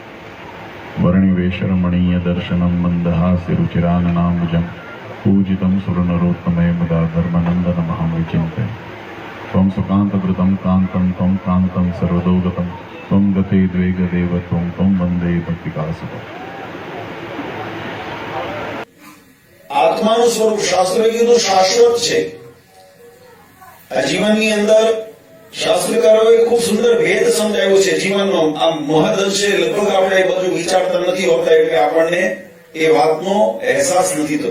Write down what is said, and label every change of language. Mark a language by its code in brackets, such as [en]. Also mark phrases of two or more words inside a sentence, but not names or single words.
[sa] वर्णिवेशरमणीयदर्शनं मन्दहास्यरुचिराननाम्बुजं पूजितं सुरनरोत्तमे मुदा धर्मनन्दनमहं विचिन्तये। त्वं सुकान्तवृतं कान्तं त्वं कान्तं सर्वदोगतं त्वं गते द्वेगदेव त्वं वन्दे भक्तिकासुतम्। [gu] આત્માનું સ્વરૂપ શાસ્ત્રોએ કીધું શાશ્વત છે। આ જીવનની અંદર શાસ્ત્રકારોએ ખૂબ સુંદર ભેદ સમજાવ્યો છે જીવનનો। આ મહદઅંશે લગભગ આપણે એ બધું વિચારતા નથી હોતા એટલે આપણને એ વાતનો અહેસાસ નથી થતો।